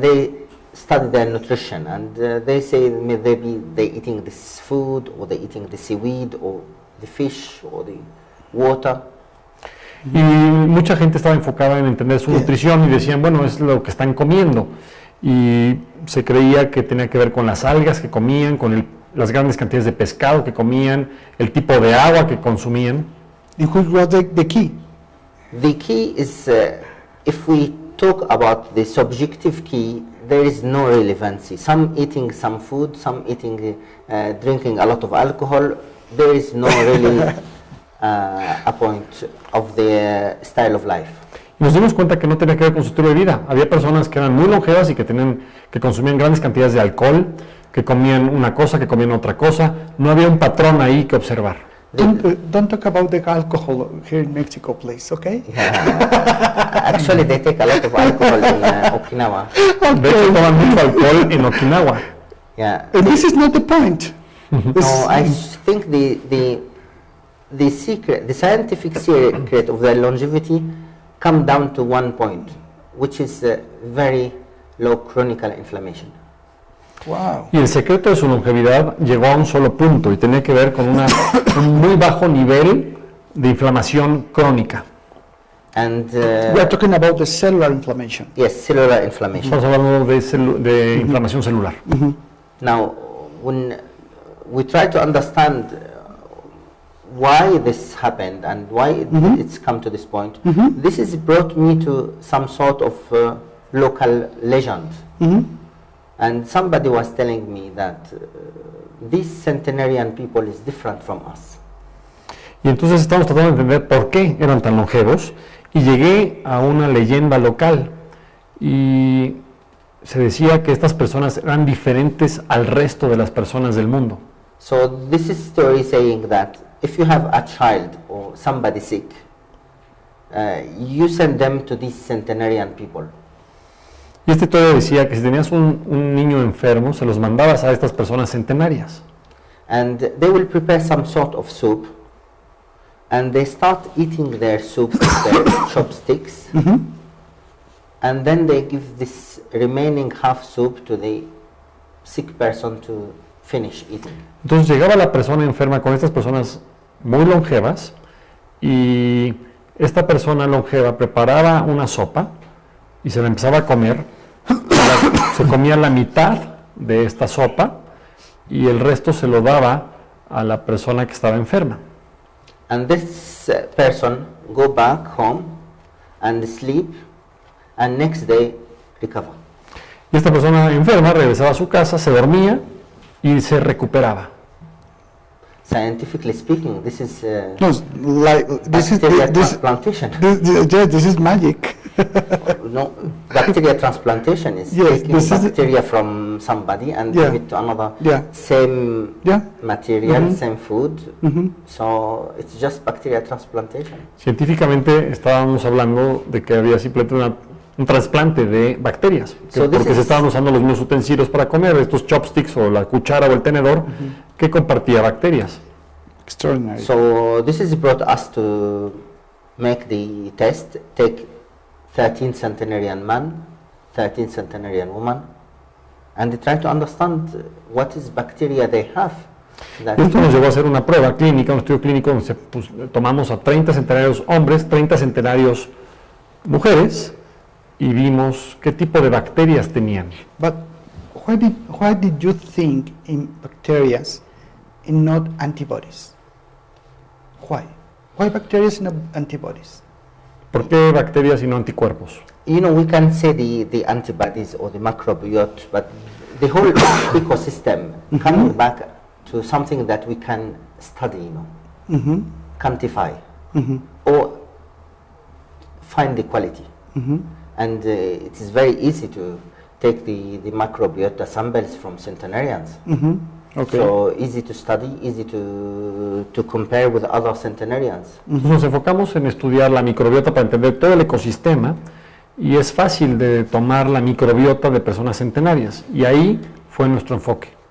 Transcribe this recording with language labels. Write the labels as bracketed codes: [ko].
[en] They study their nutrition, and they say maybe they eating this food, or they eating the seaweed, or the fish, or the water. [es] Y mucha gente estaba enfocada en entender su nutrición y decían, bueno, es lo que están comiendo. Y se creía que tenía que ver con las algas que comían, con las grandes cantidades de pescado que comían, el tipo de agua que consumían. [en] And which was the key? The key is, if we talk about the subjective key, there is no relevancy. Some eating some food, some eating, drinking a lot of alcohol. There is no really a point of the style of life. [es] Y nos dimos cuenta que no tenía que ver con su estilo de vida. Había personas que eran muy longevas y que consumían grandes cantidades de alcohol, que comían una cosa, que comían otra cosa. No había un patrón ahí que observar. [en] Don't talk about the alcohol here in Mexico, please, okay? Actually, they take a lot of alcohol in Okinawa. [es] De hecho, toman mucho alcohol en Okinawa. [en] Yeah. And this is not the point. No, I think the secret, the scientific secret of the longevity come down to one point, which is very low chronic inflammation. Wow. [es] Y el secreto de su longevidad llegó a un solo punto y tenía que ver con un muy bajo nivel de inflamación crónica. [en] And We are talking about the cellular inflammation. yes, cellular inflammation. [es] Estamos hablando de inflamación celular. [en] Now, when we try to understand why this happened and why it's come to this point, this has brought me to some sort of local legend. And somebody was telling me that these centenarian people is different from us. [es] Y entonces estamos tratando de entender por qué eran tan longevos y llegué a una leyenda local y se decía que estas personas eran diferentes al resto de las personas del mundo. [en] So this is story saying that if you have a child or somebody sick, you send them to these centenarian people. [es] Y esta historia decía que si tenías un niño enfermo, se los mandabas a estas personas centenarias. [en] And they will prepare some sort of soup, and they start eating their soup with their chopsticks, and then they give this remaining half soup to the sick person to finish eating. [es] Entonces llegaba la persona enferma con estas personas muy longevas y esta persona longeva preparaba una sopa y se la empezaba a comer. Se comía la mitad de esta sopa y el resto se lo daba a la persona que estaba enferma. [en] And this person go back home and sleep, and next day recover. [es] Y esta persona enferma regresaba a su casa, se dormía y se recuperaba. [en] Scientifically speaking, this is No, it's like bacteria transplantation. This is magic. No, bacteria transplantation is Yes, taking this is- bacteria from somebody and Yeah. give it to another Yeah. same Yeah. material, same food. Mhm. So it's just bacteria transplantation. [es] Científicamente estábamos hablando de que había simplemente un trasplante de bacterias, [en] So this [es] porque se [en] is- [es] estaban usando los mismos utensilios para comer, estos chopsticks o la cuchara o el tenedor, que compartía bacterias. [en] Extraordinary. So this is brought us to make the test, take 13 centenarian man, 13 centenarian woman, and try to understand what is bacteria they have. That [es] Esto nos llevó a hacer una prueba clínica, un estudio clínico donde tomamos a 30 centenarios hombres, 30 centenarios mujeres y vimos qué tipo de bacterias tenían. [en] But why did you think in bacteria and not antibodies? Why? Why bacteria and not antibodies? [es] ¿Por qué bacterias y no anticuerpos? [en] you know, we can say the antibodies or the microbiota, but the whole ecosystem coming back to something that we can study, you know, Mm-hmm. quantify Mm-hmm. or find the quality. Mm-hmm. And it is very easy to take the microbiota samples from centenarians. Mm-hmm. Okay. So easy to study, easy to compare with other centenarians. [es] Entonces nos enfocamos en estudiar la microbiota para entender todo el ecosistema y es fácil de tomar la microbiota de personas centenarias y ahí fue nuestro enfoque.